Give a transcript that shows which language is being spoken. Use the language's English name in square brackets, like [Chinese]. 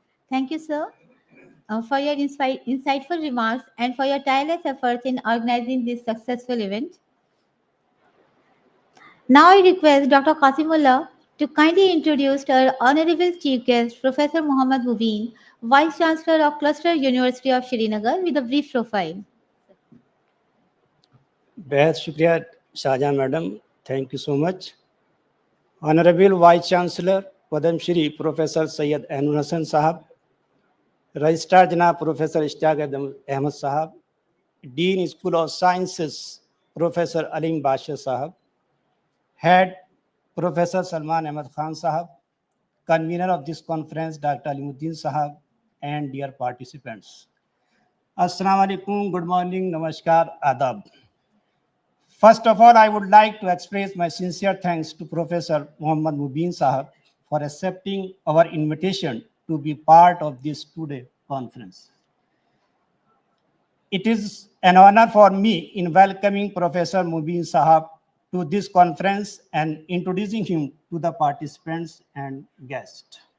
[English] Thank you, sir, for your insightful remarks and for your tireless efforts in organizing this successful event. Now I request Dr. Qasimullah to kindly introduce our Honorable Chief Guest, Professor Muhammad Mubeen, Vice Chancellor of Cluster University of Srinagar, with a brief profile. [Hindi] बेहद शुक्रिया Shahjahan madam, [English] Thank you so much. Honourable vice chancellor Padma Shri professor Syed Ainul Hasan साहब, registrar जनाब professor Ishtiaq Ahmad साहब, dean school of sciences professor Aleem Badshah साहब, head professor Salman Ahmad Khan साहब, convener of this conference doctor Alimuddin साहब, and dear participants, अस्सलाम वालेकुम, good morning, नमस्कार, आदाब. First of all, I would like to express my sincere thanks to Professor Muhammad Mubin Sahab for accepting our invitation to be part of this two-day conference. It is an honor for me in welcoming Professor Mubin Sahab to this conference and introducing him to the participants and guests.